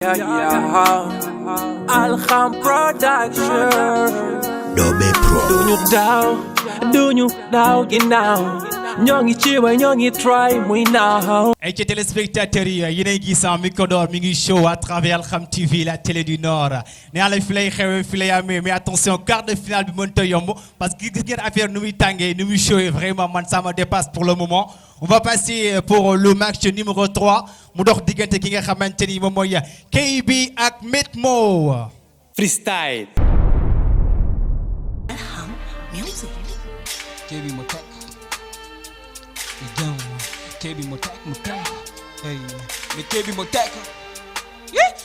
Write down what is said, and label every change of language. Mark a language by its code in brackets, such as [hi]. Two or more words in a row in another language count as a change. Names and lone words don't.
[en] Yeah, yeah. Alham Production. Dobe Pro. [wo] Duñu daw, duñu daw ginnaaw. Ñoo ngi ci way, ñoo ngi try, muy naaw. Ay ci téléspectateurs yi, yéen a ngi gis, ah, mi ko door, mi ngi show [fr] à travers Alham T V, la télé du Nord. [wo] Nee naa la fi lay xewee, fi lay amee, mais attention, [fr] quart de finale [wo] bi mënta yomb, parce que gis ngeen affaire nu muy tàngee, nu muy showee, vraiment, man, [fr] ça me dépasse pour le moment. On va passer, euh, pour le match numéro trois, [wo] mu dox diggante ki nga xamante ni moom mooy K B ak Metmo. Freestyle. Music. K B mo teg. Jëm. K B mo teg, mo teg. Hey. Mais K B mo teg. Yeah.